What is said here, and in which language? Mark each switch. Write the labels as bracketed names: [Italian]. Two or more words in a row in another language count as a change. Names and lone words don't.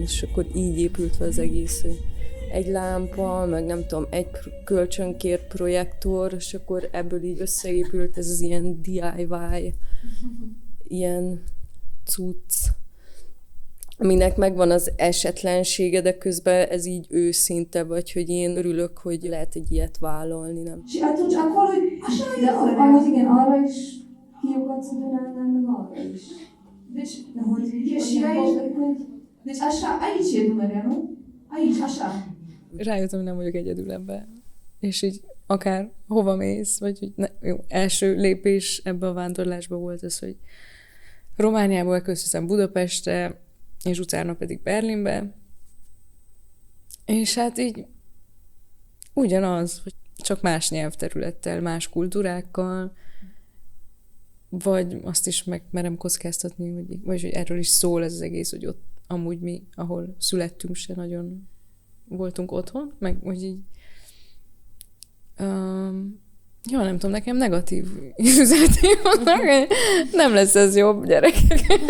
[Hungarian] és akkor így épült fel az egész, hogy egy lámpa, meg nem tudom, egy kölcsönkért projektor, és akkor ebből így összeépült ez az ilyen DIY, ilyen cucc, aminek megvan az esetlensége, de közben ez így őszinte, vagy hogy én örülök, hogy lehet egy ilyet vállalni, nem? De ahogy igen, arra is kiugatsz a Dunánál, meg arra is. De hogy [Romanian] aici e Dunărea, nu? Aici, așa. [Hungarian] Rájöttem, hogy nem vagyok egyedül ebben. És így akár hova mész, vagy hogy jó, első lépés ebbe a vándorlásba volt az, hogy Romániából köszönöm Budapestre, és utána pedig Berlinbe. És hát így ugyanaz, hogy csak más nyelvterülettel, más kultúrákkal, vagy azt is megmerem kockáztatni, vagy hogy erről is szól ez az egész, hogy ott amúgy mi, ahol születtünk, se nagyon voltunk otthon, meg hogy így jó, nem tudom, nekem negatív üzenetei vannak, nem lesz ez jobb, gyerekek.